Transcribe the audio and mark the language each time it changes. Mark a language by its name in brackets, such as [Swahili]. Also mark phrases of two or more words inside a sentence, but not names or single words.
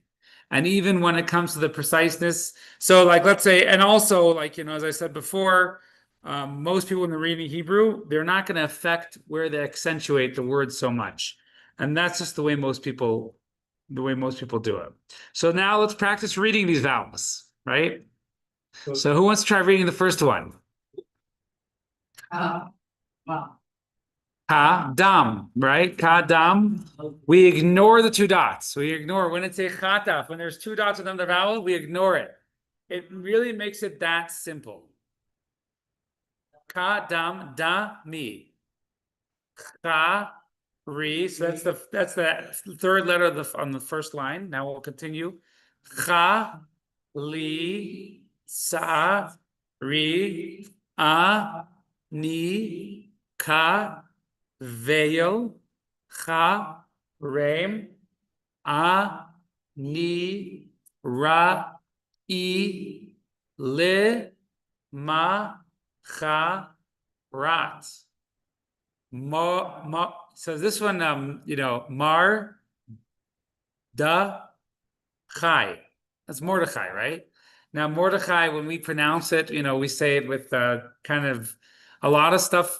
[English] And even when it comes to the preciseness, so like let's say, and also like, as I said before, most people when they're reading Hebrew, they're not going to affect where they accentuate the word so much. And that's just the way most people do it. So now let's practice reading these vowels, right? So who wants to try reading the first one? [Hebrew] Ka-dam, right? Ka-dam. [English] We ignore the 2 dots. We ignore when it's a chataf. When there's 2 dots on the vowel, we ignore it. It really makes it that simple. [Hebrew] Ka-dam, da-mi. Ka-ri. [English] So that's the 3rd letter on the first line. Now we'll continue. [Hebrew] Cha-li. Sa-ri. A-ni. Ka. Veil, cha, reim, a, ni, ra, I, li, ma, cha, rat. [English] So this one, Mar, da, chai. That's Mordechai, right? Now, Mordechai, when we pronounce it, we say it with kind of a lot of stuff.